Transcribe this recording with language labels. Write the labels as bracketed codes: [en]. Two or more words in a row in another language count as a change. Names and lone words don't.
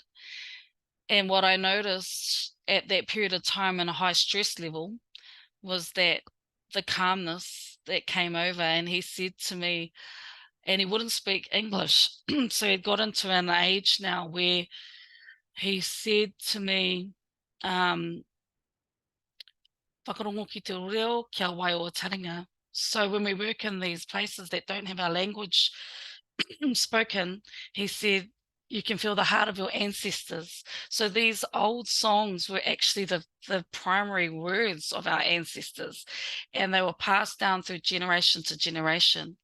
[en] And what I noticed at that period of time in a high stress level was that the calmness that came over, and he said to me, and he wouldn't speak English, so he'd got into an age now where he said to me, [mi] whakarongo ki te reo kia wai o taringa. [en] So when we work in these places that don't have our language spoken, he said, you can feel the heart of your ancestors. So these old songs were actually the primary words of our ancestors, and they were passed down through generation to generation.